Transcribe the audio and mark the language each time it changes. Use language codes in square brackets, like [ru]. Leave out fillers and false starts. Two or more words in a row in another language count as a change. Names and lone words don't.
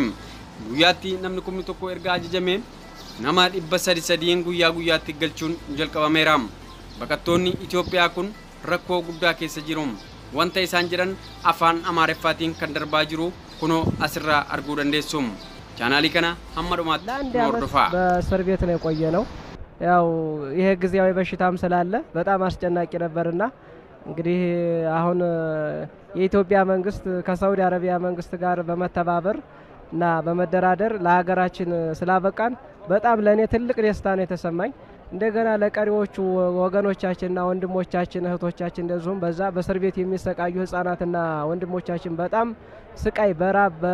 [om] Guyyaatti namni 1,000 erga ajajamee nama 300 guyyaatti galchuun jalqabameera. Baqattoonni Itoophiyaa kun rakkoo guddaa keessa jiru. Wanta isaan jiran afaan Amaariffaatiin kan darbaa jiru kuno asirraa arguu dandeessu. ቻናሊ kana hamma dhumaatti hordofaa [am] በእስር ቤት ነው የቆየነው ያው ይሄ ጊዜያዊ በሽታም ስላለ በጣም አስጨናቂ ነበርና እንግዲህ አሁን የኢትዮጵያ መንግስት ከሳውዲ አረቢያ መንግስት ጋር በመተባበር እና በመደራደር ለሀገራችን ስላበቃን በጣም ለኔ ትልቅ ደስታ ነው የተሰማኝ እንደገና ለቀሪዎቹ ወገኖቻችንና ወንድሞቻችን እህቶቻችን እንደዚሁም በዛ በእስር ቤት የሚሰቃዩ ህፃናትና ወንድሞቻችን በጣም ስቃይ በራብ